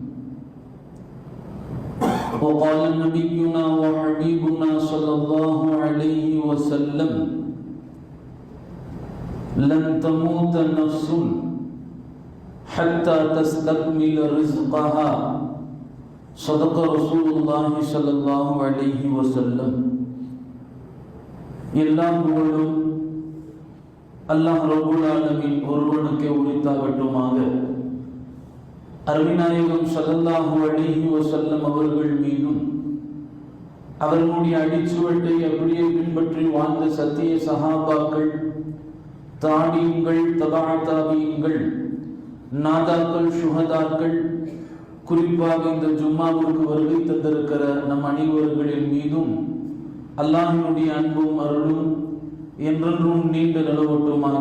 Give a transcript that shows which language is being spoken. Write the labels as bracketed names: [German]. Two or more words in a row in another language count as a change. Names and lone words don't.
[Arabic] وقال نبينا وحبيبنا صلى الله عليه وسلم: لن تموت نفس حتى تستكمل رزقها. صدق رسول الله صلى الله عليه وسلم. [Tamil] எல்லாம் புகழும் அல்லாஹ் [Arabic] رب العالمين [Tamil] ஒருவனுக்கே உரித்தாகட்டுமாக. அருமைநாயகம் [Arabic] صلى الله عليه وسلم [Tamil] அவர்கள் மீதும் அவர்களுடைய அடிச்சுவட்டை அப்படியே பின்பற்றி வாழ்ந்த சத்திய சஹாபாக்கள், தாபீன்கள், தபா தாபீன்கள், நாதாக்கள், சுஹதாக்கள், குறிப்பாக இந்த ஜும்மாவுக்கு வருகை தந்திருக்கிற நம் அனைவர்களின் மீதும் அல்லாஹ்வினுடைய அன்பும் அருளும் என்றென்றும் நீண்ட நிலவட்டுமாக.